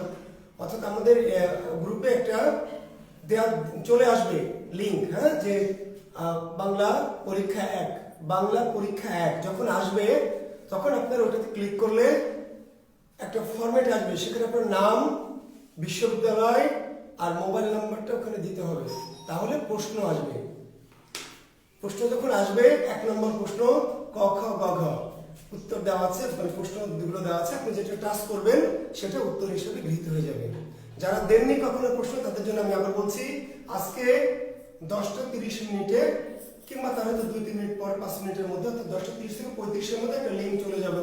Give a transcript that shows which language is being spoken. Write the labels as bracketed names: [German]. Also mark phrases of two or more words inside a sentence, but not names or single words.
[Bangla] অর্থাৎ আমাদের গ্রুপে একটা চলে আসবে লিংক, হ্যাঁ, যে বাংলা পরীক্ষা 1, বাংলা পরীক্ষা 1 যখন আসবে তখন আপনার ওটাতে ক্লিক করলে একটা ফরম্যাট আসবে, সেখানে আপনার নাম, বিশ্ববিদ্যালয় আর মোবাইল নাম্বারটা ওখানে দিতে হবে। তাহলে প্রশ্ন আসবে। প্রশ্ন যখন আসবে, 1 নম্বর প্রশ্ন ক খ গ ঘ উত্তর দেওয়া আছে, মানে প্রশ্নগুলো দেওয়া আছে। আপনি যেটা টাচ করবেন সেটা উত্তর হিসেবে গৃহীত হয়ে যাবে। যারা দেননি কখনো প্রশ্ন, তাদের জন্য আমি আবার বলছি, আজকে 10টা 30 মিনিটে কিংবা তার হয়তো 2-3 মিনিট পর 5 মিনিটের মধ্যে, অর্থাৎ 10টা 30 থেকে 35-এর মধ্যে একটা লিঙ্ক চলে যাবে।